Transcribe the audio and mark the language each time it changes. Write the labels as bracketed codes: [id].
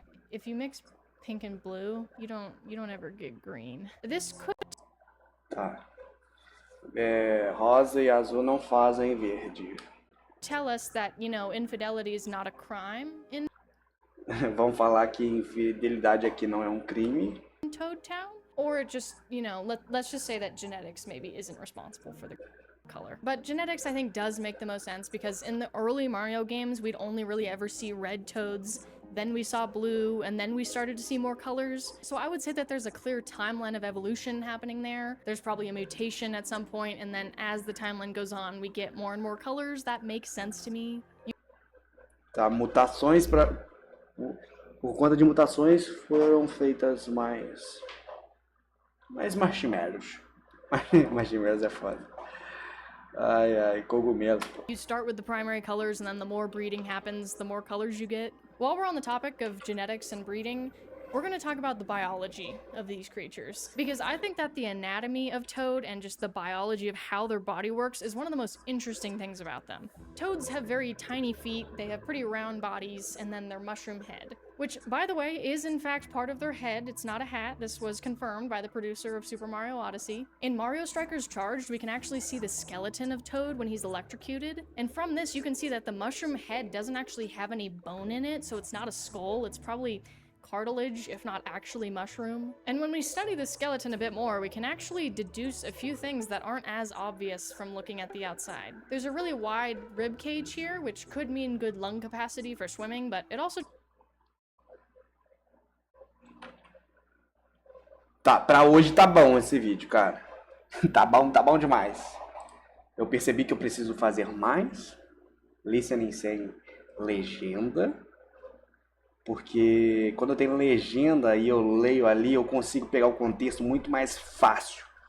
[en] If you mix pink and blue, you don't ever get green. This could [pt] Tá. Rosa e azul não fazem verde. [en] tell us that, infidelity is not a crime in [pt] Vamos falar que infidelidade aqui não é um crime. [en] Toad Town, or it just, let's just say that genetics maybe isn't responsible for the color. But genetics, I think, does make the most sense because in the early Mario games, we'd only really ever see red toads, then we saw blue, and then we started to see more colors. So I would say that there's a clear timeline of evolution happening there. There's probably a mutation at some point, and then as the timeline goes on, we get more and more colors. That makes sense to me. [pt] Tá, mutações para... Por conta de mutações foram feitas mais marshmallows. Marshmallows é foda. Ai, cogumelos, pô. [en] You start with the primary colors, and then the more breeding happens, the more colors you get. While we're on the topic of genetics and breeding, we're going to talk about the biology of these creatures. Because I think that the anatomy of Toad and just the biology of how their body works is one of the most interesting things about them. Toads have very tiny feet, they have pretty round bodies, and then their mushroom head. which, by the way, is in fact part of their head. It's not a hat. This was confirmed by the producer of Super Mario Odyssey. In Mario Strikers Charged, we can actually see the skeleton of Toad when he's electrocuted. And from this, you can see that the mushroom head doesn't actually have any bone in it, so it's not a skull. It's probably cartilage, if not actually mushroom. And when we study the skeleton a bit more, we can actually deduce a few things that aren't as obvious from looking at the outside. There's a really wide rib cage here, which could mean good lung capacity for swimming, but it also... [pt] Tá, pra hoje tá bom esse vídeo, cara. Tá bom demais. Eu percebi que eu preciso fazer mais listening sem legenda. Porque quando eu tenho legenda e eu leio ali, eu consigo pegar o contexto muito mais fácil.